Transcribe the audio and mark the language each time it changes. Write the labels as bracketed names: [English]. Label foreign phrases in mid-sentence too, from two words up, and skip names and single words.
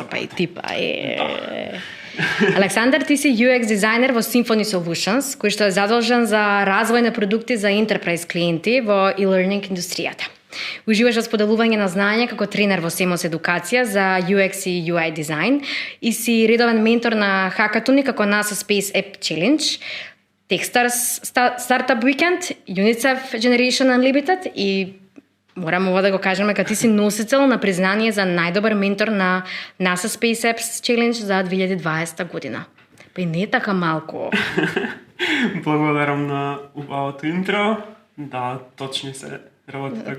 [Macedonian] па и ти па Александар, ти си UX дизајнер во Symphony Solutions, кој што е задолжен за развој на продукти за enterprise клиенти во e-learning индустријата. Уживаш во споделување на знаење како тренер во Семос Едукација за UX и UI дизајн и си редовен ментор на хакатони како NASA Space App Challenge, Techstars Startup Weekend, UNICEF Generation Unlimited и морам ова да го кажеме дека ти си носител на признание за најдобар ментор на NASA Space Apps Challenge за 2020 година. Па и не е така малку. Благодарам на убавото интро. Да, точни се работи така